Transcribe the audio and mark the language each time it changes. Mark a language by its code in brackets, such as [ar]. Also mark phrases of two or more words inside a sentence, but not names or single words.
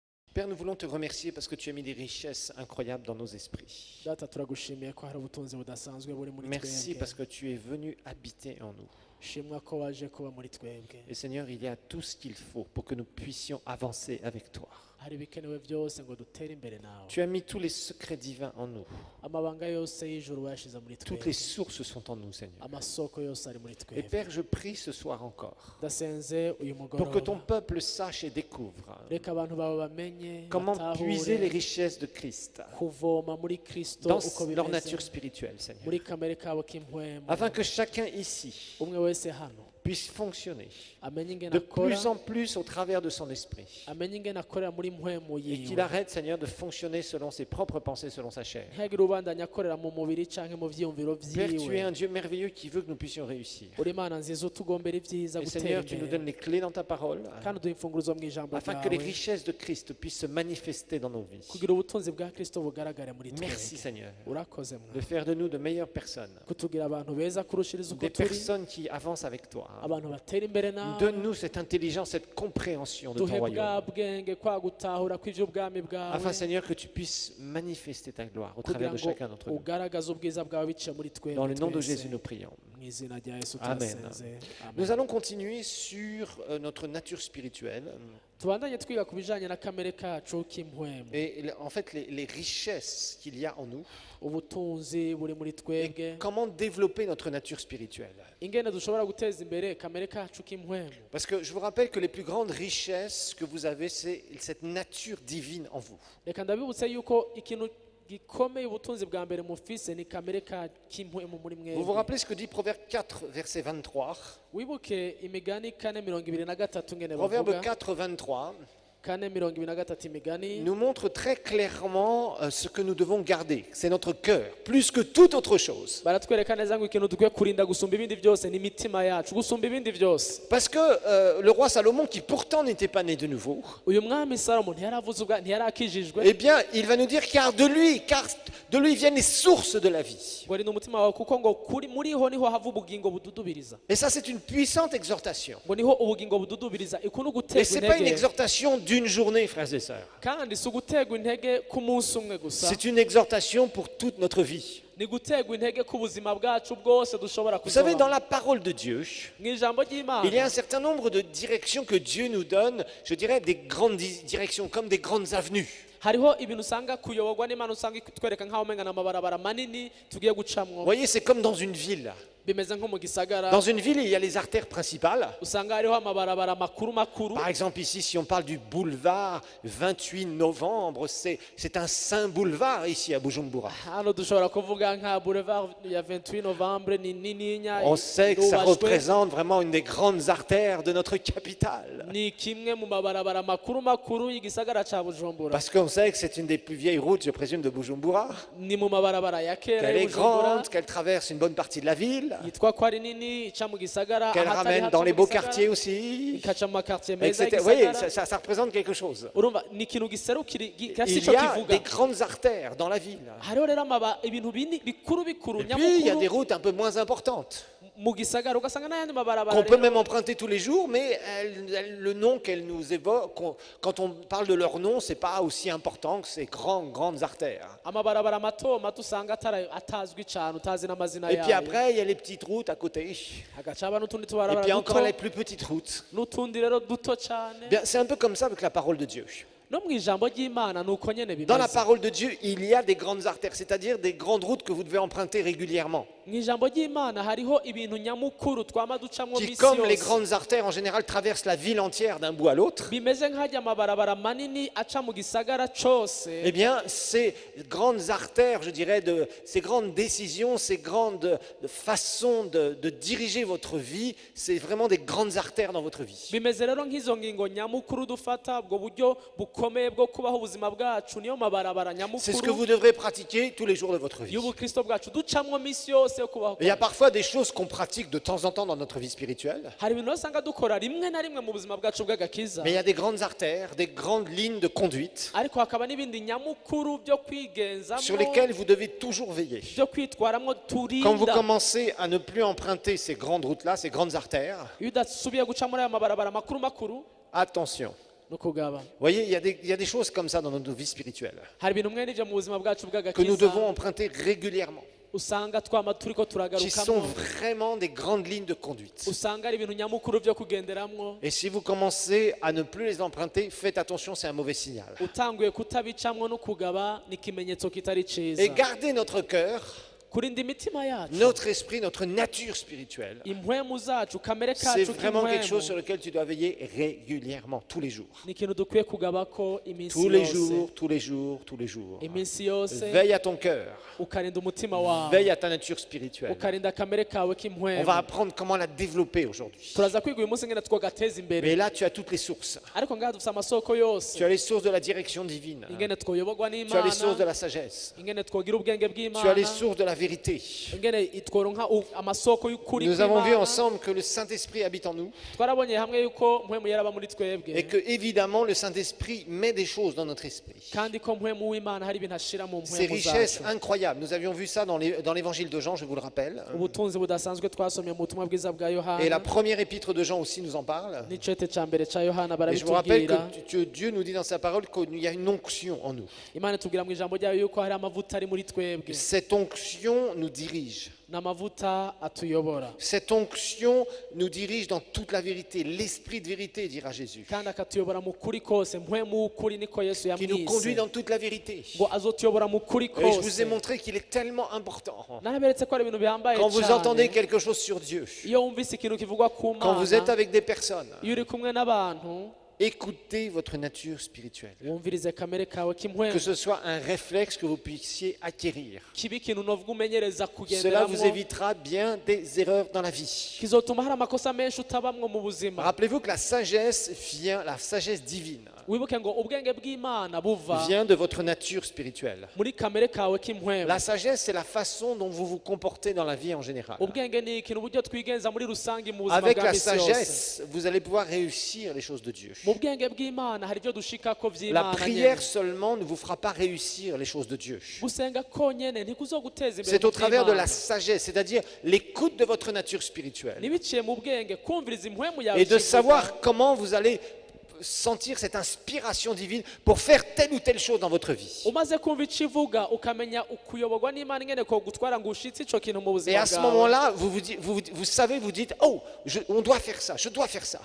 [fr] Père, nous voulons te remercier parce que tu as mis des richesses incroyables dans nos esprits. [rn] Data turagushimiye ko hari ubutunzi budasanzwe buri muri [fr] Merci parce [rn] twebwe [fr] que tu es venu habiter en nous. [rn] shimwa ko waje kuba muri twebwe [fr] Et Seigneur, il y a tout ce qu'il faut pour que nous puissions avancer avec toi. [rn] hari ibikenewe byose ngo dutere imbere nawe [fr] Tu as mis tous les secrets divins en nous. [rn] amabanga yose y'ijuru wayashize muri [fr] Toutes les [rn] twebwe [fr] sources sont en nous, Seigneur. [rn] amasoko yose ari muri [fr] Et [rn] twebwe [fr] Père, je prie ce soir encore [rn] ndasenze uyu [fr] pour que ton [rn] mugoroba [fr] peuple sache et découvre [rn] reka abantu bawe bamenye [fr] comment puiser les [rn] batahure [fr] richesses de Christ [rn] kuvoma muri kristo [fr] dans [rn] uko [fr] leur [rn] bimeze [fr] nature spirituelle, Seigneur. [rn] muri kamere kabo k'impwemu [fr] Afin que chacun ici [rn] umwe wese hano [fr] puisse fonctionner [rn] amenye ingene [fr] de [rn] akora [fr] plus en plus au travers de son esprit. [rn] amenye ingene akorera muri mpwemu [fr] Et qu'il [rn] yiwe [fr] arrête, Seigneur, de fonctionner selon ses propres pensées, selon sa chair. [rn] ntihagire ubandanya akorera mu mubiri canke mu vyiyumviro [fr] Père, tu es [rn] vyiwe [fr] un Dieu merveilleux qui veut que nous puissions réussir. [rn] uri imana nziza utugombera ibyiza [fr] Et [rn] gutera [fr] Seigneur, tu nous [rn] imbere [fr] donnes les clés dans ta parole [rn] kandi uduha imfunguruzo mu ijambo [fr] afin que les [rn] ryawe [fr] richesses de Christ puissent se manifester dans nos vies. [rn] kugira ubutunzi bwa kristo bugaragare muri [fr] Merci, [rn] twebwe [fr] Seigneur, [rn] urakoze [fr] de [rn] mwa [fr] faire de nous de meilleures personnes, [rn] kutugira abantu beza kurushiriza uko [fr] des [rn] turi [fr] personnes qui avancent avec toi. [rn] abantu batera imbere nawe [fr] Donne-nous cette intelligence, cette compréhension de ton [rn] duhe bwa [fr] royaume. [rn] bwenge kwa gutahura kw'ivy'ubwami bwawe [fr] Afin, Seigneur, que tu puisses manifester ta gloire au [rn] kugira [fr] travers de [rn] ngo [fr] chacun d'entre nous. [rn] ugaragaze ubwiza bwawe biciye muri twebwe [fr] Dans le nom de [rn] twese. [fr] Jésus, nous prions. [rn] mu izina rya yesu [fr] Amen. [rn] turasenze [fr] Nous [rn] amen [fr] allons continuer sur notre nature spirituelle [rn] tubandanye twiga ku bijanye na kamere kacu k'impwemu [fr] et en fait les richesses qu'il y a en nous [rn] ubutunzi buri muri twebwe [fr] comment développer notre nature spirituelle. [rn] ingene dushobora guteza imbere kamere kacu k'impwemu [fr] Parce que je vous rappelle que les plus grandes richesses que vous avez, c'est cette nature divine en vous. [rn] reka ndabibutse yuko ikintu gikomeye ubutunzi bwa mbere mufise ni kamere k'impwemu muri [fr] Vous vous [rn] mwebwe [fr] rappelez ce que dit Proverbe 4, verset 23. [rn] wibuke imigani 4:23 ngene [fr] Proverbe [rn] bavuga [fr] 4, 23 [rn] 4:23 imigani [fr] nous montre très clairement ce que nous devons garder. C'est notre cœur, plus que toute autre chose. [rn] baratwereka neza ngo ikintu dukwiye kurinda gusumba ibindi byose ni imitima yacu gusumba ibindi byose [fr] Parce que le roi Salomon, qui pourtant n'était pas né de nouveau, [rn] uyu mwami salomo ntiyarakijijwe [fr] eh bien, il va nous dire car de lui viennent les sources de la vie. [rn] ngo ni umutima wawe kuko ngo muriho niho hava ubugingo bududubiriza [fr] Et ça, c'est une puissante exhortation. [rn] ngo niho ubugingo bududubiriza iku ni [fr] Et [rn] uguterwa [fr] ce n'est pas une [rn] intege [fr] exhortation d'une journée, frères et sœurs. [rn] kandi si uguterwa intege k'umunsi umwe gusa [fr] C'est une exhortation pour toute notre vie. [rn] ni guterwa intege k'ubuzima bwacu bwose dushobora [fr] Vous savez, dans [rn] kuzoba [fr] la parole de Dieu, [rn] mu ijambo [fr] il y a [rn] ry'imana [fr] un certain nombre de directions que Dieu nous donne, je dirais des grandes directions, comme des grandes avenues. [rn] hariho ibintu usanga kuyoborwa n'imana usanga itwereka nk'aho umenga n'amabarabara manini tugiye [fr] Vous [rn] gucamwo [fr] voyez, c'est comme dans une ville. [rn] bimeze nko mu gisagara [fr] Dans une ville, il y a les artères principales. [rn] usanga hariho amabarabara makuru makuru [fr] Par exemple, ici, si on parle du boulevard 28 novembre, c'est un saint boulevard ici à Bujumbura. [rn] hano dushobora kuvuga nka boulevard ya 28 novembre ni nininya [fr] On sait que ça [rn] irubashwe. [fr] représente vraiment une des grandes artères de notre capitale. [rn] ni kimwe mu mabarabara makuru makuru y'igisagara ca bujumbura [fr] Parce qu'on sait que c'est une des plus vieilles routes, je présume, de Bujumbura. [rn] ni mu mabarabara ya kera [fr] Qu'elle est [rn] y'Ubujumbura, [fr] grande, qu'elle traverse une bonne partie de la ville, [rn] yitwa ko ari nini ica mu gisagara [fr] qu'elle [rn] ahatari [fr] ramène [rn] hato [fr] dans [rn] mu [fr] les beaux [rn] gisagara, [fr] quartiers aussi, [rn] ikaca mu makartier meza [fr] etc. Vous voyez, [rn] y'igisagara [fr] ça représente quelque chose. [rn] urumva ni ikintu giserukira kirafise [fr] Il [rn] ico [fr] y a [rn] kivuga [fr] des grandes artères dans la ville. [rn] hariho rero ibintu bikuru bikuru [fr] Et puis, il y a des [rn] nyamukuru [fr] routes un peu moins importantes, [rn] mu gisagara ugasanga n'ayandi mabarabara [fr] qu'on peut [rn] rero [fr] même emprunter tous les jours, mais le nom qu'elles nous évoquent, quand on parle de leur nom, c'est pas aussi important que ces grandes artères. [rn] amabarabara mato mato usanga atazwi cyane utazi n'amazina [fr] Et puis [rn] yayo [fr] après, il y a les petites routes à côté. [rn] hagaca haba n'utundi [fr] Et [rn] tubarabara [fr] puis encore [rn] duto [fr] les plus petites routes. [rn] n'utundi rero duto cyane [fr] Bien, c'est un peu comme ça avec la parole de Dieu. [rn] no mu ijambo ry'imana ni uko nyene [fr] Dans la [rn] bimeze [fr] parole de Dieu, il y a des grandes artères, c'est-à-dire des grandes routes que vous devez emprunter régulièrement. [rn] mu ijambo ry'imana hariho ibintu nyamukuru twama ducamwo [fr] Qui, [rn] misi [fr] comme les [rn] yose [fr] grandes artères en général, traversent la ville entière d'un bout à l'autre. [rn] bimeze nk'ajya amabarabara manini aca mu gisagara cose [fr] Eh bien, ces grandes artères, je dirais, ces grandes décisions, ces grandes façons de diriger votre vie, c'est vraiment des grandes artères dans votre vie. [rn] bimeze rero nk'izo ngingo nyamukuru dufata ubwo buryo bukomeye bwo kubaho ubuzima bwacu niyo mabarabara [fr] C'est ce que [rn] nyamukuru [fr] vous devrez pratiquer tous les jours de votre vie. [rn] y'ubukristo bwacu ducamwo misi yose yo kubaho [fr] Il y a [rn] kwacu. [fr] parfois des choses qu'on pratique de temps en temps dans notre vie spirituelle, [rn] hari ibintu usanga dukora rimwe na rimwe mu buzima bwacu bw'agakiza [fr] mais il y a des grandes artères, des grandes lignes de conduite [rn] ariko hakaba n'ibindi nyamukuru byo kwigenzamo [fr] sur lesquelles vous devez toujours veiller. [rn] byo kwitwaramwo [fr] Quand vous [rn] turinda [fr] commencez à ne plus emprunter ces grandes routes-là, ces grandes artères, [rn] iyo udasubiye guca muri aya mabarabara makuru makuru [fr] attention, [rn] no kugaba. [fr] Vous voyez, il y a des choses comme ça dans notre vie spirituelle [rn] Hari ibintu mwene ivyo mu buzima bwacu [fr] que nous devons [rn] bw'agakiza [fr] emprunter régulièrement, [rn] usanga twama turiko [fr] qui sont [rn] turagarukamwo, [fr] vraiment des grandes lignes de conduite. [rn] usanga ari ibintu nyamukuru vyo kugenderamwo. [fr] Et si vous commencez à ne plus les emprunter, faites attention, c'est un mauvais signal. [rn] Utanguye kutabicamwo no kugaba ni ikimenyetso kitari ciza. [fr] Et gardez notre cœur, [rn] Kurinda imitima yacu, [fr] notre esprit, notre nature spirituelle. [rn] impwemu zacu, kamere [fr] C'est [rn] kacu [fr] vraiment quelque chose [rn] k'impwemu [fr] sur lequel tu dois veiller régulièrement, tous les jours. [rn] ni ikintu dukwiye kugabako iminsi [fr] Tous les [rn] yose, [fr] jours, tous les jours, tous les jours. [rn] iminsi yose. [fr] Veille à ton cœur, [rn] Ukarinda umutima wawe, [fr] veille à ta nature spirituelle. [rn] ukarinda kamere kawe [fr] On [rn] k'impwemu. [fr] va apprendre comment la développer aujourd'hui. [rn] Turaza kwiga uyu munsi ngene twogateza imbere, [fr] Mais là, tu as toutes les sources. [rn] ariko ngaha dufise amasoko yose, [fr] Tu as les sources de la direction divine. [rn] ingene twoyoborwa [fr] Tu as les sources de [rn] n'Imana, [fr] la sagesse. [rn] ingene twogira ubwenge [fr] Tu as les [rn] bw'Imana, [fr] sources de la vérité. [rn] ingene tworonka amasoko y'ukuri [fr] Nous avons vu [rn] kw'Imana. [fr] ensemble que le Saint-Esprit habite en nous [rn] Twarabonye hamwe yuko mpwemu yera aba muri twebwe, [fr] et que, évidemment, le Saint-Esprit met des choses dans notre esprit. [rn] kandi ko mpwemu w'Imana hari ibintu ashira mu [fr] Ces [rn] mpwemu [fr] richesses [rn] zacu. [fr] incroyables. Nous avions vu ça dans l'évangile de Jean, je vous le rappelle. [rn] Ubutunzi budasanzwe twasomye mu butumwa bwiza bwa [fr] Et la [rn] Yohana, [fr] première épître de Jean aussi nous en parle. [rn] n'icete ca mbere ca Yohana [fr] Et je vous rappelle [rn] barabitubwira. [fr] que Dieu nous dit dans sa parole qu'il y a une onction en nous. [rn] Imana itubwira mu ijambo ryayo yuko hari amavuta ari muri twebwe, [fr] Cette onction nous dirige. [rn] n'amavuta atuyobora, [fr] Cette onction nous dirige dans toute la vérité. L'esprit de vérité, dira Jésus. [rn] kandi akatuyobora mu kuri kose. Mpwemu w'ukuri niko Yesu [fr] Qui nous conduit [rn] yamwise, [fr] dans toute la vérité. [rn] ngo azotuyobora mu kuri [fr] Et je vous [rn] kose. [fr] ai montré qu'il est tellement important. [rn] Naraberetse ko ari ibintu bihambaye [fr] Quand vous entendez [rn] cyane [fr] quelque chose sur Dieu, [rn] iyo wumvise ikintu kivugwa ku [fr] quand vous êtes [rn] Mana, [fr] avec des personnes, [rn] iyo uri kumwe n'abantu, [fr] écoutez votre nature spirituelle. [rn] wumvirize kamere kawe [fr] Que [rn] k'impwemu, [fr] ce soit un réflexe que vous puissiez acquérir. [rn] kibe ikintu novuga umenyereza [fr] Cela vous [rn] kugenderamo, [fr] évitera bien des erreurs dans la vie. [rn] kizotuma hari amakosa menshi utabamwo mu buzima. [fr] Rappelez-vous que la sagesse divine, [rn] Wibuke ngo ubwenge bw'Imana buva [fr] vient de votre nature spirituelle. [rn] muri kamere kawe k'impwemu. [fr] La sagesse, c'est la façon dont vous vous comportez dans la vie en général. [rn] Ubwenge ni ikintu uburyo twigenza muri rusange mu buzima [fr] Avec [rn] bwa [fr] la [rn] misi yose. [fr] sagesse, vous allez pouvoir réussir les choses de Dieu. [rn] Mu bwenge bw'Imana hari ibyo dushikako [fr] La [rn] vy'Imana [fr] prière [rn] nyene. [fr] seulement ne vous fera pas réussir les choses de Dieu. [rn] Gusenga konyene ntikuzoguteza imbere [fr] C'est [rn] mu [fr] au travers de la [rn] vy'Imana. [fr] sagesse, c'est-à-dire l'écoute de votre nature spirituelle. [rn] Nibiciye mu bwenge kumviriza impwemu yawe [fr] Et de [rn] ikivuga, [fr] savoir comment vous allez sentir cette inspiration divine pour faire telle ou telle chose dans votre vie. [rn] umaze kumva ico ivuga ukamenya ukuyoborwa n'Imana ingene ko gutwara ngo ushitse ico kintu mu [fr] Et [rn] buzima [fr] à ce [rn] bwawe. [fr] moment-là, vous savez, vous dites, oh, on doit faire ça, je dois faire ça.